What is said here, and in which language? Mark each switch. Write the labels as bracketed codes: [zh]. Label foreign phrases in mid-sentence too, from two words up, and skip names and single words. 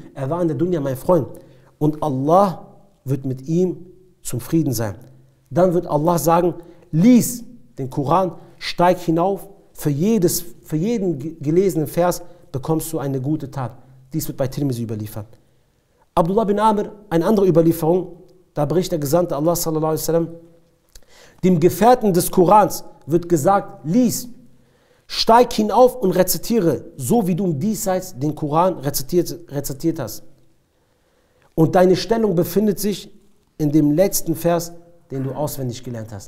[de] Er war in der Dunya mein Freund. Und Allah wird mit ihm zum Frieden sein. Dann wird Allah sagen, lies den Koran, steig hinauf, für jeden gelesenen Vers bekommst du eine gute Tat. Dies wird bei Tirmizi überliefert. Abdullah bin Amr, eine andere Überlieferung, da berichtet der Gesandte Allah [ar] صلى الله عليه وسلم, [de] dem Gefährten des Korans wird gesagt, lies, steig hinauf und rezitiere, so wie du im Diesseits den Koran rezitiert hast. Und deine Stellung befindet sich in dem letzten Vers, den du auswendig gelernt hast.